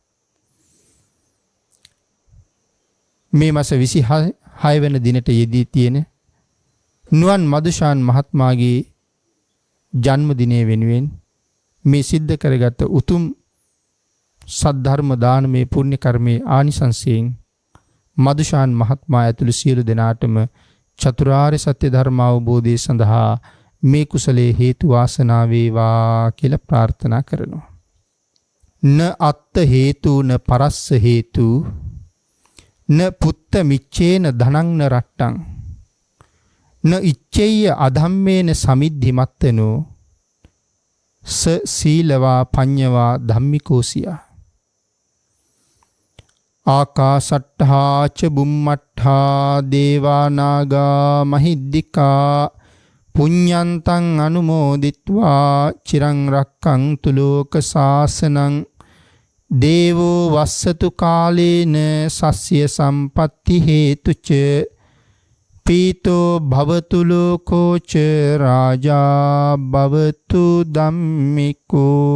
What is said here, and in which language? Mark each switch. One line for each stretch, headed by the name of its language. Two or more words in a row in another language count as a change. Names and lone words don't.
Sinhala: මේ මාස 26 වෙනි දිනට යෙදී තියෙන නුවන් මදුෂාන් මහත්මයාගේ ජන්මදිනය වෙනුවෙන් මේ සිද්ධ කරගත් උතුම් සද්ධර්ම දානමේ පුණ්‍ය කර්මයේ ආනිසංසයෙන් මදුෂාන් මහත්මයා ඇතුළු සියලු දෙනාටම චතුරාර්ය සත්‍ය ධර්ම අවබෝධය සඳහා මේ කුසලයේ හේතු වාසනා වේවා කියලා ප්‍රාර්ථනා කරනවා.
Pali: න අත්ත හේතු න පරස්ස හේතු න පුත්ත මිච්චේන ධනං න රට්ටං න ඉච්ඡෙය්‍ය අධම්මේන සමිද්ධිමත්තනෝ ස සීලවා පඤ්ඤවා ධම්මිකෝසියා ආකාසට්ඨා ච බුම්මට්ඨා දේවා නාග මහිද්దికා පුඤ්ඤන්තං අනුමෝදිත්වා චිරං රක්ඛන්තු ලෝක සාසනං දේවෝ වස්සතු කාලේන සස්්‍ය සම්පatti හේතුච පීතෝ භවතු ලෝකෝ ච රාජා භවතු ධම්මිකෝ